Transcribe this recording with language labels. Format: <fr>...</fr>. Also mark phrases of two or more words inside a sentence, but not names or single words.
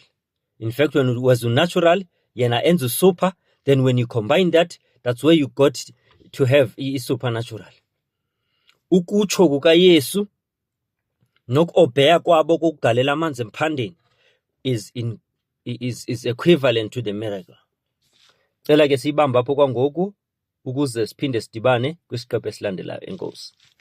<en>In fact, when it was natural</en> <xh>yena enza</xh> <en>super, then when you combine that, that's where you got to have supernatural.</en> <xh>Ukutsho kukaYesu nokuobheya kwabo kokugalela amanzi emphandeni</xh> <en>is equivalent to the miracle.</en> <xh>Cela ke siyibambe apho kwangoku ukuze siphinde sidibane kwisiqephu esilandelayo. Enkosi.</xh>